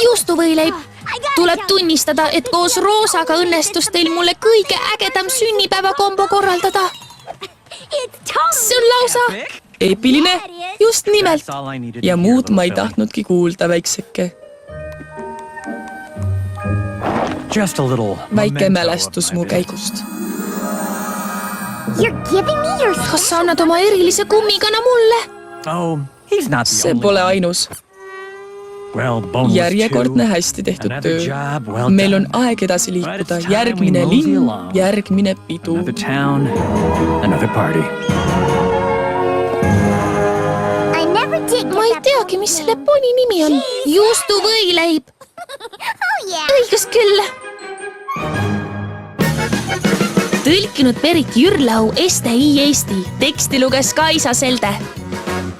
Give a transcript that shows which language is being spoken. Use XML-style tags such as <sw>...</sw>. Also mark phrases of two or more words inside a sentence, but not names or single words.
<et>juustuvõileib. Tuleb tunnistada, et koos Roosaga õnnestus teil mulle kõige ägedam sünnipäevakombo korraldada. See on lausa Eepiline, just nimelt.</et> <en>That's all I needed</en> <et>ja</et> <en>to hear,</en> <et>muud</et> <en>little</en> <et>ma ei</et> <en>Philly.</en> <et>tahtnudki kuulda, väikseke.</et> <en>Just a little</en> <et>Väike</et> <en>memento</en> <et>mälestus</et> <en>of my</en> <et>mu</et> <en>day.</en> <et>käigust.</et> <en>You're giving me your</en> <et>Kas sa annad oma erilise kummikana mulle?</et> <en>Oh, he's not the</en> <et>See</et> <en>only</en> <et>pole</et> <en>one.</en> <et>ainus.</et> <en>Well, Bone was</en> <et>Järjekordne</et> <en>two.</en> <et>hästi tehtud</et> <en>Another</en> <et>töö.</et> <en>job well</en> <et>Meil on</et> <en>done.</en> <et>aeg edasi</et> <en>But</en> <et>liikuda.</et> <en>it's time</en> <et>Järgmine</et> <en>we mosey</en> <et>linn,</et> <en>along.</en> <et>järgmine pidu.</et> <en>Another town, another party. I never did</en> <et>Ma ei teagi, mis selle poni nimi on. Juustuvõileib.</et> <en>Oh yeah.</en> <et>Õigus küll. Tõlkinud Berit Jürlau, STI Eesti. Teksti luges Kaisa Selde.</et>